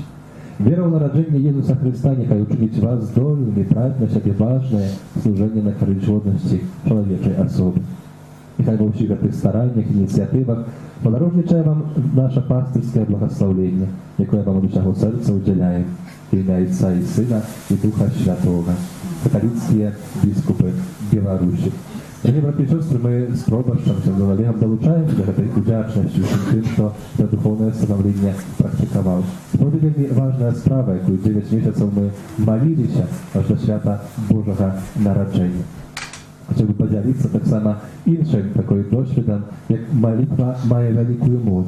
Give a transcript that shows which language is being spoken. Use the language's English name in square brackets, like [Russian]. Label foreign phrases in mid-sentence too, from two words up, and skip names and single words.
[Belarusian] Вера ў нараджэнне Езуса Хрыста няхай учыніць вас здольнымі браць на сябе важнае служэнне на карысць годнасці чалавечай асобы. Няхай ва ўсіх гэтых стараннях, ініцыятывах падарожнічае вам наша пастырскае благаслаўленне, якое вам ад усяго сэрца ўдзяляем. Імя Отца і Сына і Духа Святого. Каталіцкія біскупы Беларусі. [Ukrainian] Дорогі брати і сестри, ми з пробачцем з Олегом долучаємося до цієї удячності усім тим, хто це духовне становлення практикував. Справді вельми важна справа, яку 9 місяців ми молилися аж до свята Божого народження. Хотів би поділитися так само іншим таким досвідом, як молитва має велику моць.